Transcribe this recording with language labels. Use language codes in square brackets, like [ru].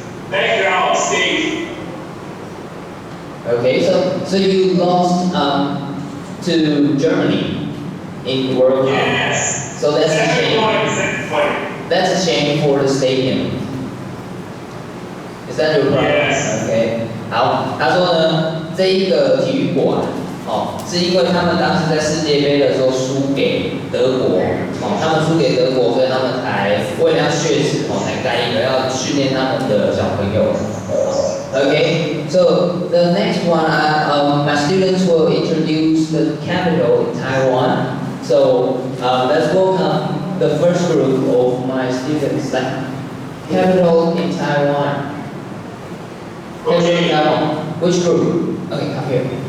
[en] Background stage. Okay, so you lost to Germany in the World Cup. Yes. So that's a shame. That's a shame for the stadium. Is that your problem? Yes. Okay. [zh] 好，他说呢，这一个体育馆，哦，是因为他们当时在世界杯的时候输给德国，哦，他们输给德国，所以他们才为了要血耻，哦，才盖一个要训练他们的小朋友。 [en] Okay, so the next one, my students will introduce the capital in Taiwan. So let's welcome the first group of my students. Capital in Taiwan. Capital in Taiwan. Which group? Okay, come here.